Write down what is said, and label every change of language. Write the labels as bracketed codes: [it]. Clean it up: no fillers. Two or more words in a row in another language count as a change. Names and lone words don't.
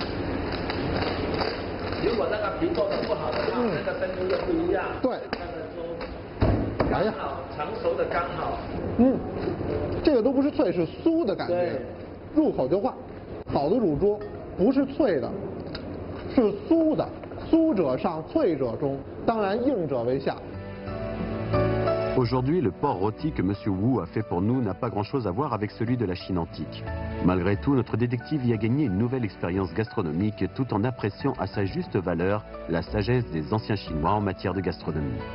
[zh] 如果那个皮做的不好的话，那个声音就不一样。对。刚好成熟的刚好。这个都不是脆，是酥的感觉，入口就化。好的乳猪不是脆的，是酥的。 [fr] Aujourd'hui, le porc rôti que M. Wu a fait pour nous n'a pas grand-chose à voir avec celui de la Chine antique. Malgré tout, notre détective y a gagné une nouvelle expérience gastronomique tout en appréciant à sa juste valeur la sagesse des anciens Chinois en matière de gastronomie.